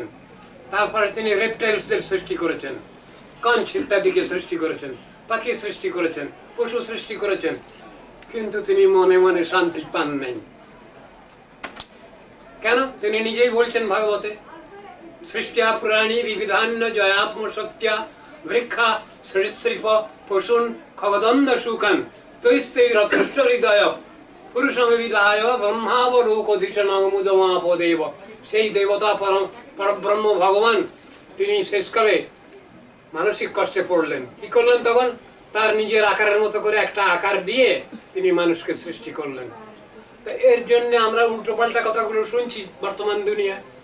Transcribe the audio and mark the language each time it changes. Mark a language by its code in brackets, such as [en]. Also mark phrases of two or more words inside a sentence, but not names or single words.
[bn] তারপরে তিনি রেপটাইলসদের সৃষ্টি করেছেন, কঞ্চ ইত্যাদিকে সৃষ্টি করেছেন, পাখি সৃষ্টি করেছেন, পশু সৃষ্টি করেছেন। কিন্তু তিনি মনে মনে শান্তি পান নাই। কেন? তিনি নিজেই বলছেন ভাগবতে, [sa] সৃষ্টিয়া প্রাণী বিবিধান্য জয়াত্মশক্তিয়া বৃক্ষা সৃষ্টিপ পশুন খগদন্দ সুখান তৈস্তে রথষ্ঠ হৃদয় পুরুষমিবিধায় ব্রহ্মাবলোকধিষণমুদমাপদেব। [bn] সেই দেবতা পরব্রহ্ম ভগবান তিনি শেষকালে মানসিক কষ্টে পড়লেন। কি করলেন তখন? তার নিজের আকারের মতো করে একটা আকার দিয়ে তিনি মানুষকে সৃষ্টি করলেন। এর জন্য আমরা উল্টোপাল্টা কথাগুলো শুনছি বর্তমান দুনিয়ায়।